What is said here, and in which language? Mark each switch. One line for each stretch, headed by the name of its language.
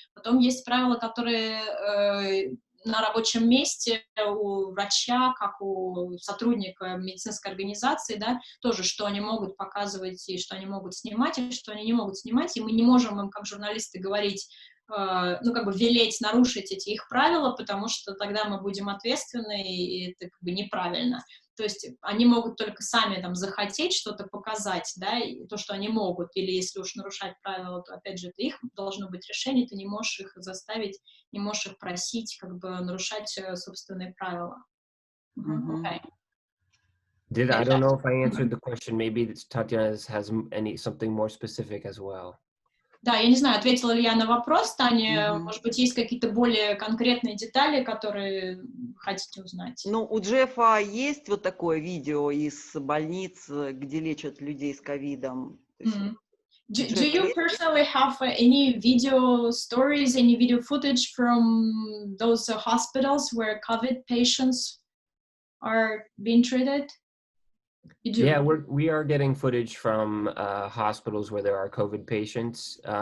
Russian: Потом есть правила, которые на рабочем месте у врача, как у сотрудника медицинской организации, да, тоже, что они могут показывать и что они могут снимать, и что они не могут снимать, и мы не можем им, как журналисты, говорить, ну, как бы велеть нарушить эти их правила, потому что тогда мы будем ответственны, и это как бы неправильно. То есть они могут только сами там захотеть что-то показать, да, и то, что они могут, или если уж нарушать правила, то, опять же, это их должно быть решение, ты не можешь их заставить, не можешь их просить, как бы нарушать собственные правила.
English: Okay. I don't know if I answered the question. Maybe Tatiana has something more specific as well.
Russian: Да, я не знаю, ответила ли я на вопрос, Таня, может быть, есть какие-то более конкретные детали, которые хотите узнать? Ну, у Джеффа есть вот такое видео из больниц, где лечат людей с ковидом?
English: Do you personally have any video stories, any video footage from those hospitals where COVID patients are being treated? Yeah, we are getting footage from hospitals where there are COVID patients.